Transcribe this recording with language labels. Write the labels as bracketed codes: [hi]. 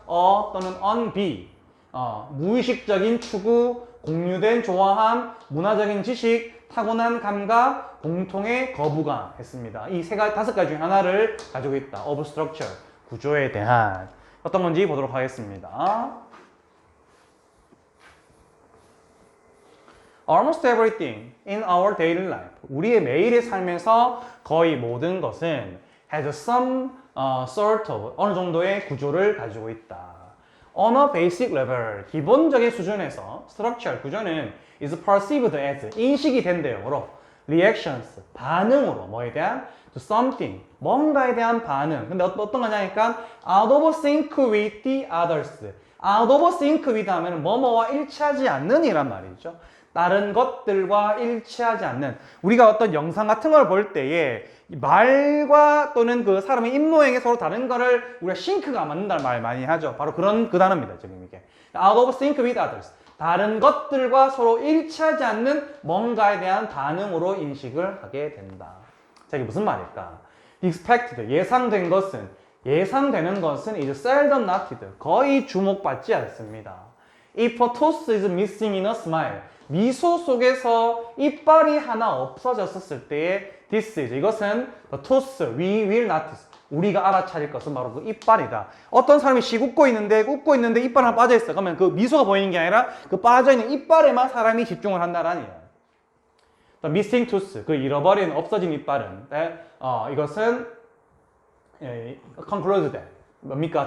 [ko] 또는 on be, 무의식적인 추구, 공유된 좋아함, 문화적인 지식, 타고난 감각, 공통의 거부감 했습니다. 이 다섯 가지 중에 하나를 가지고 있다. [en] of structure, [ko] 구조에 대한 어떤 건지 보도록 하겠습니다. [en] Almost everything in our daily life. [ko] 우리의 매일의 삶에서 거의 모든 것은 [en] has some sort of, [ko] 어느 정도의 구조를 가지고 있다. [en] On a basic level, [ko] 기본적인 수준에서 structure, 구조는 [en] is perceived as, [ko] 인식이 된대요. reactions, 반응으로, 뭐에 대한? [en] to something, [ko] 뭔가에 대한 반응. 근데 어떤 거냐니까 [en] out of sync with the others, out of sync with [ko] 하면 뭐뭐와 일치하지 않는 이란 말이죠. 다른 것들과 일치하지 않는. 우리가 어떤 영상 같은 걸 볼 때에 말과 또는 그 사람의 입모양이 서로 다른 거를 우리가 싱크가 안 맞는다는 말 많이 하죠. 바로 그런 그 단어입니다. 지금 이게 [en] out of sync with others. [ko] 다른 것들과 서로 일치하지 않는 뭔가에 대한 반응으로 인식을 하게 된다. 자, 이게 무슨 말일까? expected, 예상된 것은, 예상되는 것은 [en] is seldom noted, [ko] 거의 주목받지 않습니다. [en] If a tooth is missing in a smile, [ko] 미소 속에서 이빨이 하나 없어졌을 때의 [en] this is, [ko] 이것은 [en] the tooth we will notice, [ko] 우리가 알아차릴 것은 바로 그 이빨이다. 어떤 사람이 씩 웃고 있는데 이빨 하나 빠져있어. 그러면 그 미소가 보이는 게 아니라 그 빠져있는 이빨에만 사람이 집중을 한다라는 이야기. [en] missing tooth, [ko] 그 잃어버린, 없어진 이빨은, 이것은 concluded, 뭡니까?